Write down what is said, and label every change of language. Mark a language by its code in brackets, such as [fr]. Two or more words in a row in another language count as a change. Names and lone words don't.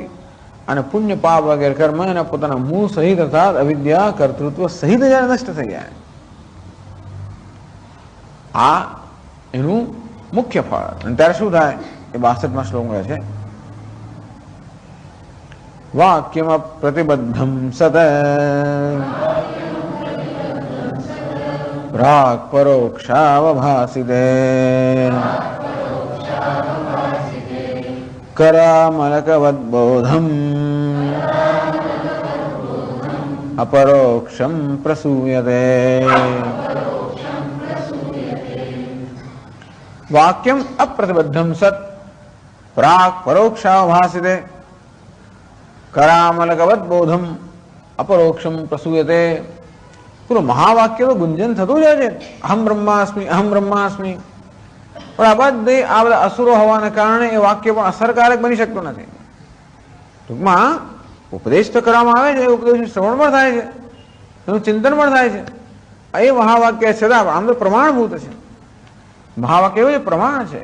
[gu] અને પુણ્ય પાપ વગેરે કર્મ એના પોતાના મૂળ સહિત અર્થાત અવિદ્યા, કર્તૃત્વ સહિત જયારે નષ્ટ થઈ જાય, આ એનું મુખ્ય ફળ. અને ત્યારે શું થાય એ 62માં શ્લોકમાં છે. [sa] વાક્યમ પ્રતિબદ્ધમ સત પ્રાક પરોક્ષાવભાસિતે करामलकवद्बोधम् अपरोक्षं प्रसूयते वाक्यम अप्रतिबद्धम सत प्राक परोक्षाभासिते करामलकवद्बोधम अपरोक्षम प्रसूयते [gu] પૂરા મહાવાક્ય તો ગુંજન थતું જાય છે [sa] અહમ બ્રહ્માસ્મિ [gu] પણ આ બધા અસુરો હોવાને કારણે એ વાક્ય પણ અસરકારક બની શકતું નથી. ટૂંકમાં ઉપદેશ તો કરવામાં આવે છે, ઉપદેશ શ્રવણ પણ થાય છે, એનું ચિંતન પણ થાય છે. એ મહાવાક્ય છતાં આમ તો પ્રમાણભૂત છે. મહાવાક્ય એવું પ્રમાણ છે.